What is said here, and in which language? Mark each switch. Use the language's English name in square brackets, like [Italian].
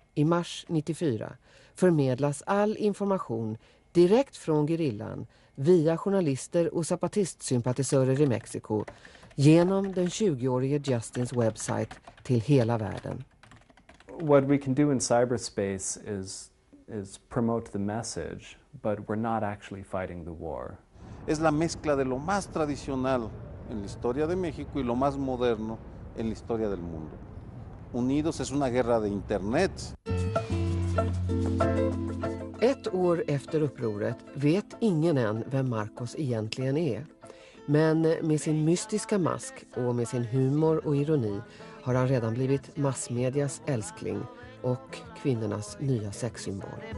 [Swedish] i mars 94 förmedlas all information direkt från gerillan via journalister och zapatistsympatisörer i Mexiko genom den 20-årige Justins webbsite till hela världen. [English] What we can do in cyberspace is promote the message, but we're not actually fighting the war. [Spanish] Es la mezcla de lo más tradicional en la historia de México y lo más moderno en la historia del mundo. Unidos es una guerra de internet. [Swedish] Ett år efter upproret vet ingen än vem Marcos egentligen är. Men med sin mystiska mask och med sin humor och ironi har han redan blivit massmedias älskling och kvinnornas nya sexsymbol.